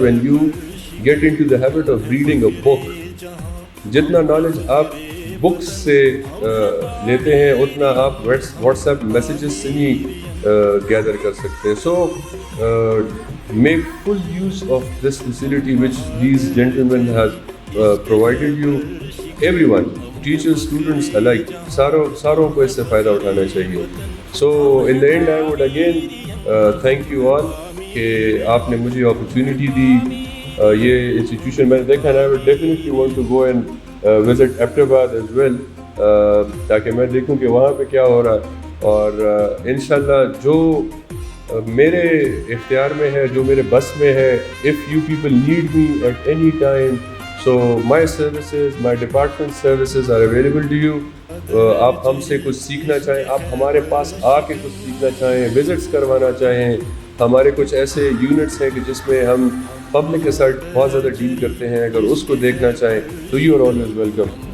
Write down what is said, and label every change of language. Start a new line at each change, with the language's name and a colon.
English: when you get into the habit of reading a book,
Urdu: جتنا knowledge آپ books سے لیتے ہیں اتنا آپ واٹس ایپ میسیجز سے نہیں گیدر کر سکتے.
English: so make full use of this facility which these gentlemen has provided you, everyone, teachers, students alike,
Urdu: ساروں کو اس سے فائدہ اٹھانا چاہیے.
English: So in the end I would again thank you all
Urdu: کہ آپ نے مجھے اپرچونیٹی دی. یہ انسٹیٹیوشن میں نے دیکھا,
English: and I would definitely want to go and visit Ahmedabad as well,
Urdu: تاکہ میں دیکھوں کہ وہاں پہ کیا ہو رہا ہے, اور انشاءاللہ جو میرے اختیار میں ہے,
English: جو میرے بس میں ہے, if you people need me at any time, so my services, my department services are available to you.
Urdu: آپ ہم سے کچھ سیکھنا چاہیں, آپ ہمارے پاس آ کے کچھ سیکھنا چاہیں, وزٹس کروانا چاہیں, ہمارے کچھ ایسے یونٹس ہیں کہ جس میں ہم پبلک کے ساتھ بہت زیادہ ڈیل کرتے ہیں, اگر اس کو دیکھنا چاہیں تو
English: You are always welcome.